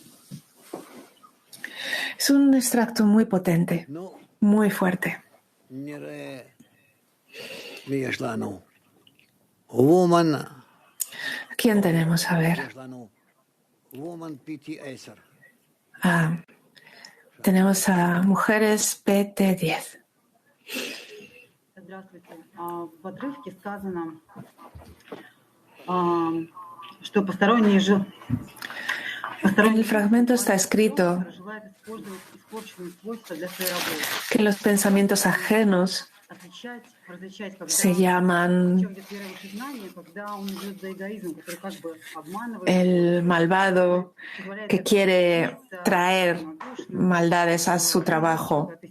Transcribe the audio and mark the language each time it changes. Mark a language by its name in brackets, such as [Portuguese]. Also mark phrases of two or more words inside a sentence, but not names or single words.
[Spanish] Es un extracto muy potente, muy fuerte. ¿Quién tenemos? A ver. Tenemos a mujeres PT10. [Russian] Здравствуйте. В отрывке сказано, что посторонние [Spanish] En el fragmento está escrito que los pensamientos ajenos se llaman el malvado que quiere traer maldades a su trabajo.